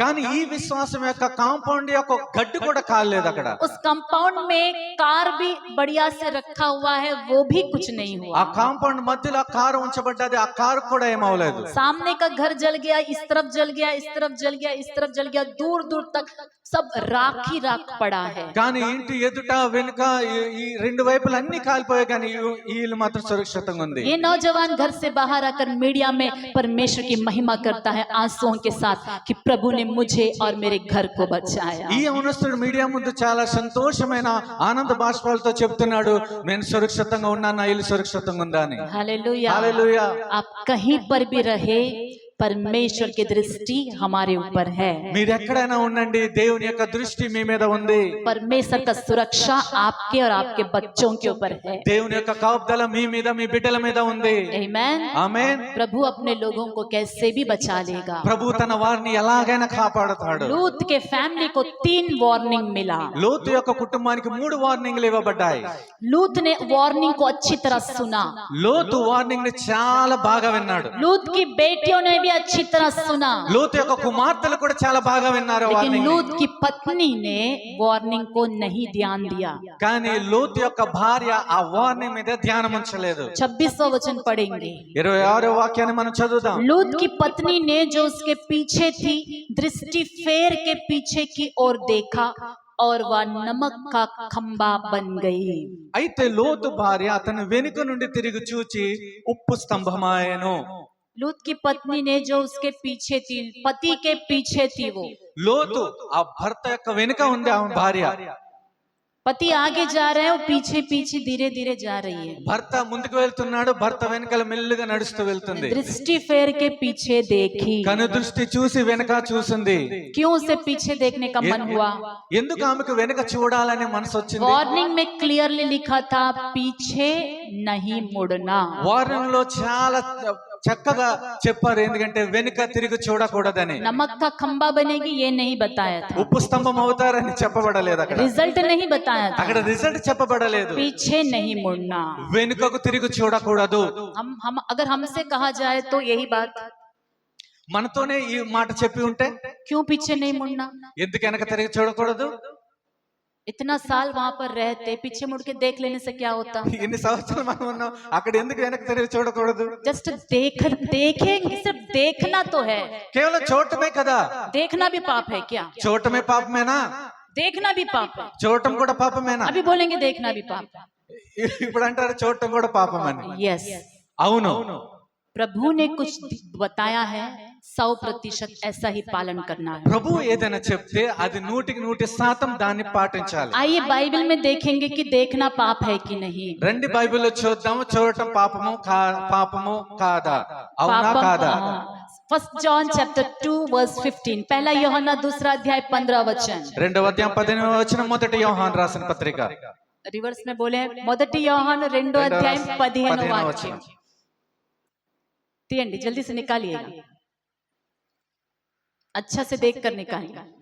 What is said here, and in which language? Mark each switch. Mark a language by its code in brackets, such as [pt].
[te] కానీ ఈ విశ్వాసం యొక్క కాంపౌండ్ యొక్క గడ్డి కూడా కాలేదు అక్కడ। [hi] उस कंपाउंड में कार भी बढ़िया से रखा हुआ है, वो भी कुछ नहीं [te] ఆ [hi] हुआ। [te] కాంపౌండ్ మధ్యలో ఆ కారు ఉంచబడ్డది, ఆ కారు కూడా ఏమవలేదు। [hi] सामने का घर जल गया, इस तरफ जल गया, इस तरफ जल गया, इस तरफ जल गया, दूर दूर तक सब राख ही राख पड़ा है। [te] కానీ ఇంటి ఎదుట వెనుక ఈ రెండు వైపులు అన్ని కాలిపోయాయి, కానీ వీళ్ళు మాత్రం సురక్షితంగా ఉంది। [hi] ये नौजवान घर से बाहर आकर मीडिया में परमेश्वर की महिमा करता है आंसुओं के साथ कि प्रभु ने मुझे और मेरे घर को बचाया। [te] ఈ యవనస్తుడు మీడియా ముందు చాలా సంతోషమైన ఆనంద బాష్పాలతో చెప్తున్నాడు, నేను సురక్షితంగా ఉన్నాను, నా ఇల్లు సురక్షితంగా ఉందా అని। [hi] हालेलुया। [te] హల్లెలూయా। [hi] आप कहीं पर भी रहे, परमेश्वर की दृष्टि हमारे ऊपर है। [te] మీరు ఎక్కడైనా ఉండండి, దేవుని యొక్క దృష్టి మీ మీద ఉంది। [hi] परमेश्वर का सुरक्षा आपके और आपके बच्चों के ऊपर है। [te] దేవుని యొక్క కాపుదల మీ మీద, మీ బిడ్డల మీద ఉంది। [hi] आमीन। [te] ఆమేన్। [hi] प्रभु अपने लोगों को कैसे भी बचा लेगा। [te] ప్రభు తన వారిని ఎలాగైనా కాపాడుతాడు। [hi] लूत के फैमिली को 3 वार्निंग मिला। [te] లోతు యొక్క కుటుంబానికి 3 వార్నింగ్లు ఇవ్వబడ్డాయి। [hi] लूत ने वार्निंग को अच्छी तरह सुना, [te] లోతు వార్నింగ్ ని చాలా బాగా విన్నాడు। [hi] लूत की बेटियों ने भी अच्छी तरह सुना, [te] లోతు యొక్క కుమార్తెలు కూడా చాలా బాగా విన్నారు [hi] लेकिन [te] వార్నింగ్। [hi] लूत की पत्नी ने वार्निंग को नहीं ध्यान दिया। [te] కానీ లోతు యొక్క భార్య ఆ వార్నింగ్ మీద ధ్యానం ఉంచలేదు। [hi] 26वां वचन पढ़ेंगे। [te] 26వ వాక్యాన్ని మనం చదువుదాం। [hi] लूत की पत्नी ने जो उसके पीछे थी दृष्टि फेर के पीछे की ओर देखा और वह नमक का खंबा बन गई। [te] అయితే లోతు భార్య అతను వెనుక నుండి తిరిగి చూచి ఉప్పు స్తంభమాయెను। [hi] लूत की पत्नी ने जो उसके पीछे थी, पति के पीछे थी, वो [te] లోతు ఆ భర్త యొక్క వెనుక ఉంది ఆమె భార్య। [hi] पति आगे जा रहे हैं, वो पीछे पीछे धीरे धीरे जा रही है। [te] భర్త ముందుకు వెళ్తున్నాడు, భర్త వెనకాల మెల్లుగా నడుస్తూ వెళ్తుంది। [hi] दृष्टि फेर के पीछे देखी। [te] కను దృష్టి చూసి వెనక చూసింది। [hi] क्यों उसे पीछे देखने का मन हुआ? [te] ఎందుకు ఆమెకు వెనక చూడాలనే మనసు వచ్చింది? [hi] वार्निंग में क्लियरली लिखा था पीछे नहीं मुड़ना। [te] వార్నింగ్ లో చాలా చక్కగా చెప్పారు, ఎందుకంటే వెనుక తిరిగి చూడకూడదని। [hi] नमक का खंबा बनेगी ये नहीं बताया था, [te] ఉప్పు స్తంభం అవుతారని చెప్పబడలేదు అక్కడ। [hi] रिजल्ट नहीं बताया था, [te] అక్కడ రిజల్ట్ చెప్పబడలేదు। [hi] पीछे नहीं मुड़ना। [te] వెనుకకు తిరిగి చూడకూడదు। [hi] हम अगर हमसे कहा जाए तो यही बात, [te] మనతోనే ఈ మాట చెప్పి ఉంటే [hi] क्यों पीछे नहीं मुड़ना? [te] ఎందుకు వెనక తిరిగి చూడకూడదు? [hi] इतना साल वहां पर रहते, पीछे मुड़ के देख लेने से क्या होता? [te] ఎన్ని సంవత్సరాలు మనం ఉన్నాం, అక్కడ ఎందుకు వెనక తిరిగి చూడకూడదు? [hi] जस्ट देखेंगे, सिर्फ देखना तो है। [te] కేవలం చూడటమే కదా। [hi] देखना भी पाप है क्या? [te] చూడటమే పాపమేనా? [hi] देखना भी पाप है। [te] చూడటం కూడా పాపమేనా? [hi] अभी बोलेंगे देखना भी पाप है। [te] ఇప్పుడు అంటారు చూడటం కూడా పాపమని। [hi] यस, [te] అవును, [hi] प्रभु ने कुछ बताया है, 100% ऐसा ही पालन करना है। [te] ప్రభు ఏదైనా చెప్తే అది 100% దాన్ని పాటించాలి। [hi] आइए बाइबल में देखेंगे कि देखना पाप है कि नहीं। [te] రండి బైబిల్లో చూద్దాము, చూడటం పాపము కాదా, అవునా కాదా? [hi] फर्स्ट जॉन चैप्टर 2 वर्स 15, पहला यूहन्ना 2 अध्याय 15 वचन। [te] 2వ అధ్యాయం 15వ వచనం, మొదటి యోహాను రాసిన పత్రిక। [hi] रिवर्स में बोले, [te] మొదటి యోహాను 2వ అధ్యాయం 15వ వాక్యం తీయండి, [hi] जल्दी से निकालिएगा, अच्छा से देख कर निकालिएगा।